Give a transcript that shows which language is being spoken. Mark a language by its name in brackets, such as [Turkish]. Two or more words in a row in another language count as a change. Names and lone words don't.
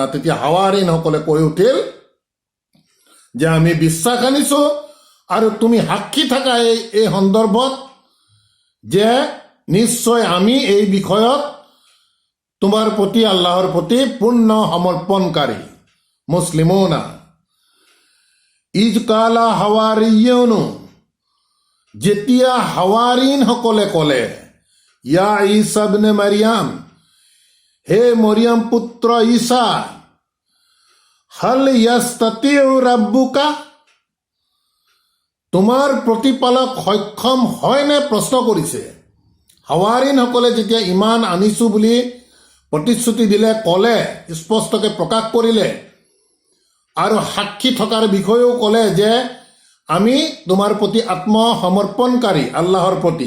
[Assamese] তেতিয়া হাৱাৰিনসকলে কৈ উঠিল যে আমি বিশ্বাস আনিছো, আৰু তুমি সাক্ষী থাকা এই সন্দৰ্ভত যে নিশ্চয় আমি এই বিষয়ত তোমাৰ প্ৰতি, আল্লাহৰ প্ৰতি পূৰ্ণ সমৰ্পণকাৰী, মুছলিমুনা। [Arabic] إذ قال الحواريون, [Assamese] যেতিয়া হাৱাৰিনসকলে ক'লে, [Arabic] يا عيسى ابن مريم, [Assamese] হে মৰিয়াম পুত্ৰ ঈসা, [Arabic] هل يستطيع ربك, [Assamese] তোমাৰ প্ৰতিপালক সক্ষম হয়নে, প্ৰশ্ন কৰিছে। হাৱাৰিনসকলে যেতিয়া ইমান আনিছো বুলি প্ৰতিশ্ৰুতি দিলে, ক'লে, স্পষ্টকৈ প্ৰকাশ কৰিলে, আৰু সাক্ষী থকাৰ বিষয়েও ক'লে যে আমি তোমাৰ প্ৰতি আত্মসমৰ্পণকাৰী আল্লাহৰ প্ৰতি।